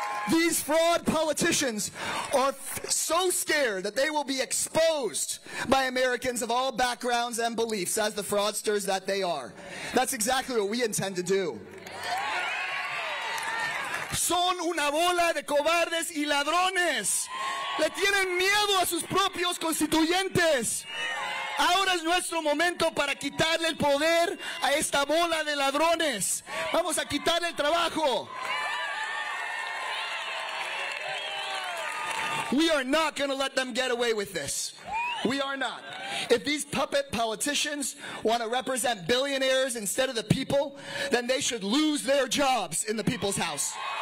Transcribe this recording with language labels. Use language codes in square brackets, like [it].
[en] These fraud politicians are so scared that they will be exposed by Americans of all backgrounds and beliefs as the fraudsters that they are. That's exactly what we intend to do. [es] Son una bola de cobardes y ladrones. Le tienen miedo a sus propios constituyentes. Ahora es nuestro momento para quitarle el poder a esta bola de ladrones. Vamos a quitarle el trabajo. [en] We are not going to let them get away with this. We are not. If these puppet politicians want to represent billionaires instead of the people, then they should lose their jobs in the people's house.